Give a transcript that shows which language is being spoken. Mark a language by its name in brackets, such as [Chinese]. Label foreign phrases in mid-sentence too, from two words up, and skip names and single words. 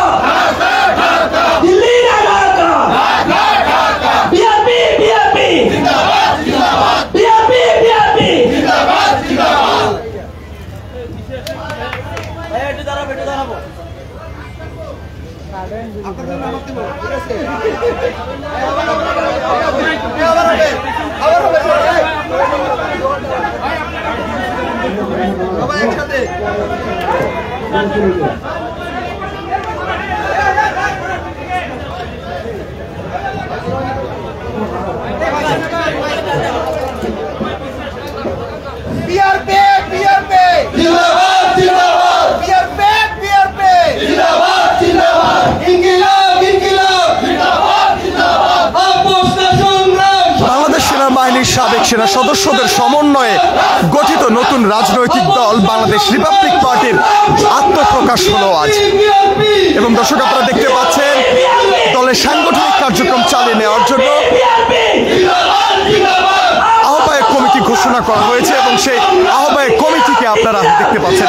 [Bangla] দিল্লি না ঢাকা, বিআরপি বিআরপি জিন্দাবাদ জিন্দাবাদ, বিআরপি বিআরপি জিন্দাবাদ জিন্দাবাদ। একটু দাঁড়াবো, একটু দাঁড়াবো। আপনাদের নাম কি বলবো? ঠিক আছে, আবার হবে সবাই একসাথে। বিআরপি বিআরপি জিন্দাবাদ জিন্দাবাদ, বিআরপি বিআরপি জিন্দাবাদ জিন্দাবাদ, ইনকিলাব ইনকিলাব, জিন্দাবাদ জিন্দাবাদ, সেনা সদস্যদের সমন্বয়ে গঠিত নতুন রাজনৈতিক দল বাংলাদেশ রিপাবলিক পার্টির আত্মপ্রকাশ হলো আজ। এবং দর্শক, আপনারা দেখতে পাচ্ছেন দলের সাংগঠনিক কার্যক্রম চালিয়ে নেওয়ার জন্য আহ্বায়ক কমিটি ঘোষণা করা হয়েছে এবং সেই আহ্বায়ক কমিটিকে আপনারা দেখতে পাচ্ছেন।